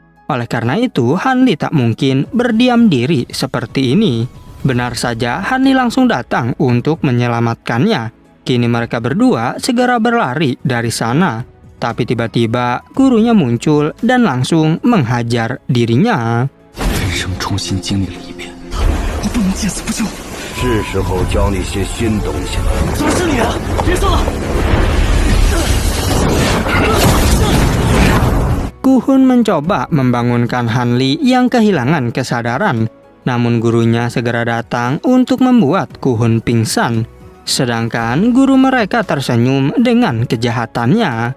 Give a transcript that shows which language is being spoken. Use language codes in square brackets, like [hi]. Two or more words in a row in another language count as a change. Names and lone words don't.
[id] Oleh karena itu, Hanli tak mungkin berdiam diri seperti ini. Benar saja, Hanli langsung datang untuk menyelamatkannya. Kini mereka berdua segera berlari dari sana. Tapi tiba-tiba gurunya muncul dan langsung menghajar dirinya. [zh] 人生重新经历了一遍，我不能见死不救。是时候教你些新东西了。怎么是你啊？别送了！ [id] Kuhun mencoba membangunkan Hanli yang kehilangan kesadaran. Namun gurunya segera datang untuk membuat Kuhun pingsan. Sedangkan guru mereka tersenyum dengan kejahatannya.